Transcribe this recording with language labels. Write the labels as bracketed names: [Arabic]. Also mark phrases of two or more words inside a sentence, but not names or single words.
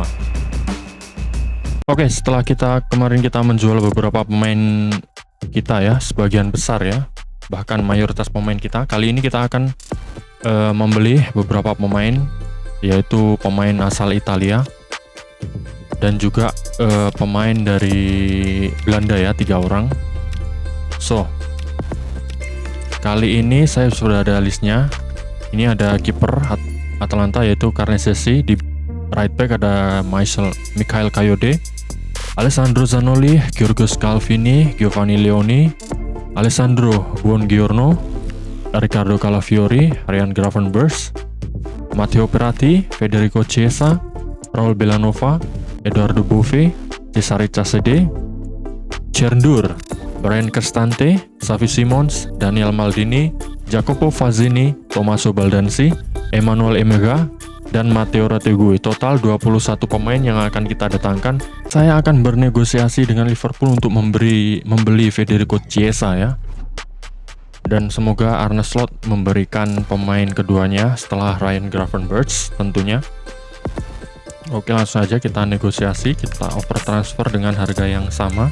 [Indonesian] Oke, setelah kemarin kita menjual beberapa pemain kita ya, sebagian besar ya, bahkan mayoritas pemain kita, kali ini kita akan membeli beberapa pemain, yaitu pemain asal Italia dan juga pemain dari Belanda ya, 3 orang. So, kali ini saya sudah ada listnya. Ini ada kiper Atalanta yaitu Carnesecchi, di right back ada Mikhail Kayode, Alessandro Zanoli, Giorgos Calvini, Giovanni Leoni, Alessandro Buongiorno, Riccardo Calafiori, Ryan Gravenberch, Matteo Peratti, Federico Chiesa, Raul Bellanova, Edoardo Bove, Cesare Cassede, Cerdur, Brian Cristante, Xavi Simons, Daniel Maldini, Jacopo Fazzini, Tommaso Baldanzi, Emmanuel Emega, dan Matteo Retegui. Total 21 pemain yang akan kita datangkan. Saya akan bernegosiasi dengan Liverpool untuk membeli Federico Chiesa ya. Dan semoga Arne Slot memberikan pemain keduanya setelah Ryan Gravenberch tentunya. Oke, langsung aja kita negosiasi, kita [English] over transfer [Indonesian] dengan harga yang sama.